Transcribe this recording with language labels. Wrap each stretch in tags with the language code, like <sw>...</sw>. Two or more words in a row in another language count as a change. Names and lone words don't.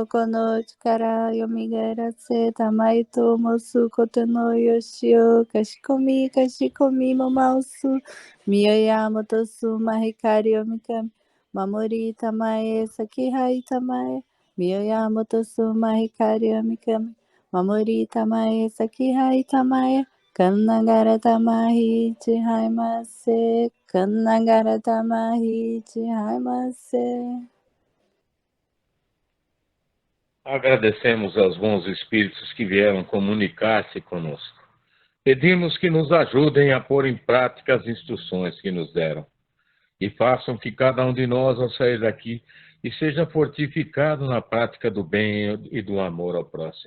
<ja>この力甦らせ給えと申す事の由を、畏みも申す、御親元主真光大御神、守り給え幸え給え、御親元主真光大御神、守り給え幸え給え、惟神霊幸倍坐世、惟神霊幸倍坐世, kannagara tamahi chihaimase.</ja> <pt>Agradecemos aos bons espíritos que vieram comunicar-se conosco. Pedimos que nos ajudem a pôr em prática as instruções que nos deram e façam que cada um de nós, ao sair daqui, seja fortificado na prática do bem e do amor ao próximo.</pt>